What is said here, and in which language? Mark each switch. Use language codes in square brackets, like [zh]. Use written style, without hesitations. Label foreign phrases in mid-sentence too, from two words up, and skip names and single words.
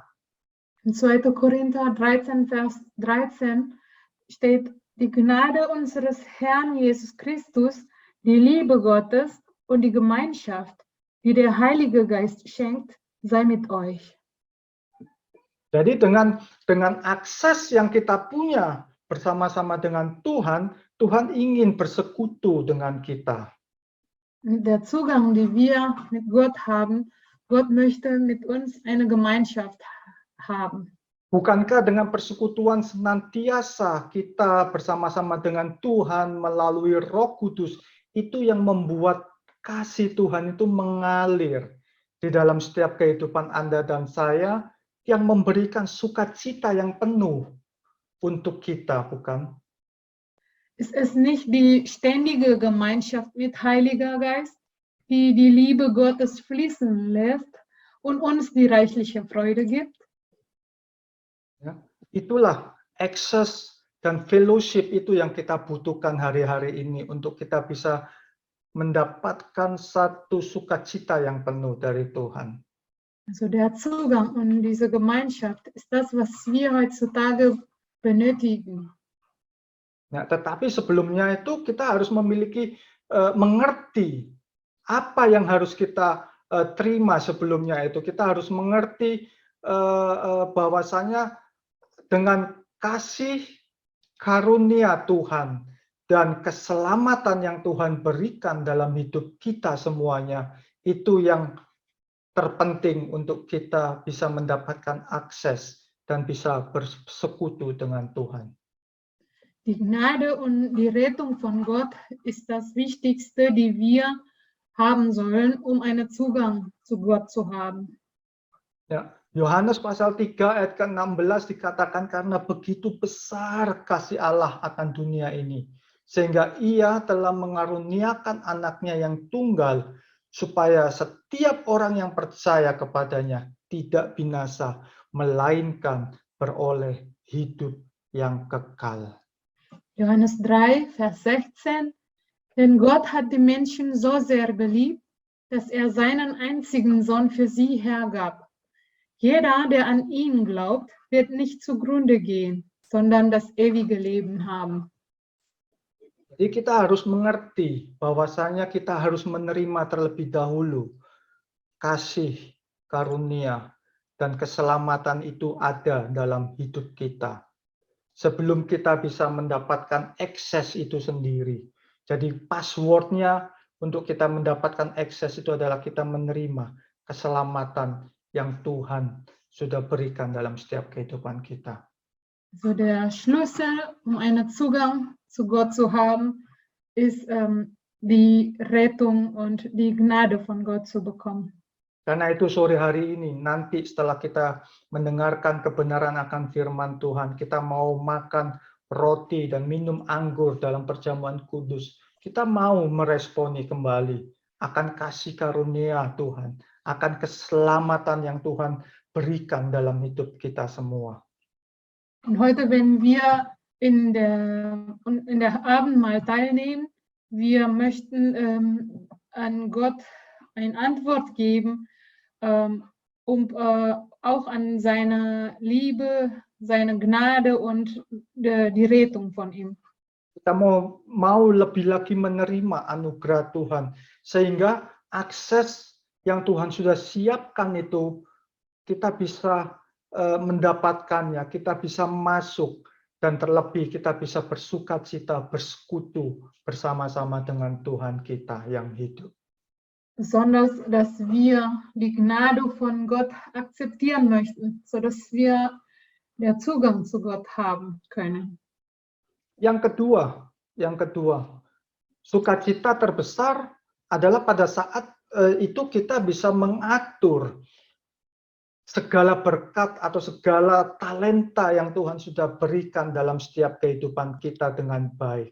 [de] In 2. Korinther 13, Vers 13 steht, die Gnade unseres Herrn Jesus Christus, die Liebe Gottes und die Gemeinschaft, die der Heilige Geist schenkt, sei mit euch. [id] Jadi dengan akses yang kita punya bersama-sama dengan Tuhan, Tuhan ingin bersekutu dengan kita. [de] Mit der Zugang, die wir mit Gott haben, Gott möchte mit uns eine Gemeinschaft haben. [id] Bukankah dengan persekutuan senantiasa kita bersama-sama dengan Tuhan melalui Roh Kudus itu yang membuat kasih Tuhan itu mengalir di dalam setiap kehidupan Anda dan saya, yang memberikan sukacita yang penuh untuk kita, bukan? [de] Ist es nicht die ständige Gemeinschaft mit Heiliger Geist, die die Liebe Gottes fließen lässt und uns die reichliche Freude gibt? [id] Ya, itulah access dan fellowship itu yang kita butuhkan hari-hari ini untuk kita bisa mendapatkan satu sukacita yang penuh dari Tuhan. [de] Also der Zugang und diese Gemeinschaft ist das, was wir heutzutage benötigen. [id] Nah, tetapi sebelumnya itu kita harus memiliki mengerti apa yang harus kita terima sebelumnya itu. Kita harus mengerti bahwasanya dengan kasih karunia Tuhan dan keselamatan yang Tuhan berikan dalam hidup kita semuanya, itu yang terpenting untuk kita bisa mendapatkan akses dan bisa bersekutu dengan Tuhan. [de] Die Gnade und die Rettung von Gott ist das Wichtigste, die wir haben sollen, um einen Zugang zu Gott zu haben. [id] Ya, Yohanes pasal 3 ayat ke-16 dikatakan karena begitu besar kasih Allah akan dunia ini, sehingga Ia telah mengaruniakan anaknya yang tunggal, supaya setiap orang yang percaya kepadanya tidak binasa, melainkan beroleh hidup yang kekal. [de] Johannes 3, Vers 16. Denn Gott hat die Menschen so sehr geliebt, dass er seinen einzigen Sohn für sie hergab. Jeder, der an ihn glaubt, wird nicht zugrunde gehen, sondern das ewige Leben haben. [id] Jadi kita harus mengerti bahwasanya kita harus menerima terlebih dahulu kasih karunia dan keselamatan itu ada dalam hidup kita. Sebelum kita bisa mendapatkan akses itu sendiri. Jadi passwordnya untuk kita mendapatkan akses itu adalah kita menerima keselamatan yang Tuhan sudah berikan dalam setiap kehidupan kita. [de] So der Schlüssel, einen Zugang zu Gott zu haben, ist die Rettung und die Gnade von Gott zu bekommen. [id] Karena itu sore hari ini, nanti setelah kita mendengarkan kebenaran akan firman Tuhan, kita mau makan roti dan minum anggur dalam perjamuan kudus. Kita mau meresponi kembali akan kasih karunia Tuhan, akan keselamatan yang Tuhan berikan dalam hidup kita semua. [de] Und heute, wenn wir in der Abendmahl teilnehmen, wir möchten an Gott eine Antwort geben, auch an seine Liebe, seine Gnade und die Rettung von ihm. [id] Kita mau lebih lagi menerima anugerah Tuhan, sehingga akses yang Tuhan sudah siapkan itu kita bisa mendapatkannya, kita bisa masuk, dan terlebih kita bisa bersukacita, bersekutu bersama-sama dengan Tuhan kita yang hidup. [de] Besonders, dass wir die Gnade von Gott akzeptieren möchten, sodass wir den Zugang zu Gott haben können. [id] Yang kedua, sukacita terbesar adalah pada saat itu kita bisa mengatur segala berkat atau segala talenta yang Tuhan sudah berikan dalam setiap kehidupan kita dengan baik.